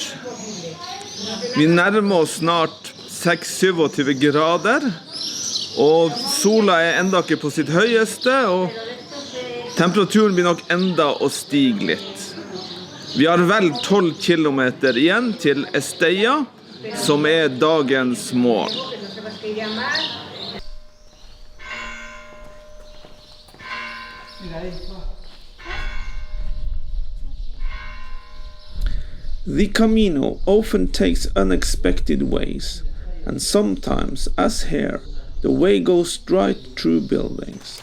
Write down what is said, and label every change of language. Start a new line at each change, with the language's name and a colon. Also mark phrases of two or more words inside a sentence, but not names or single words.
Norwegian: Vi nærmer oss snart 26-27 grader, og sola enda ikke på sitt høyeste, og temperaturen blir nok enda å stige litt. Vi har vel 12 kilometer igjen til Estella, som dagens mål.
English: The Camino often takes unexpected ways, and sometimes, as here, the way goes right through buildings.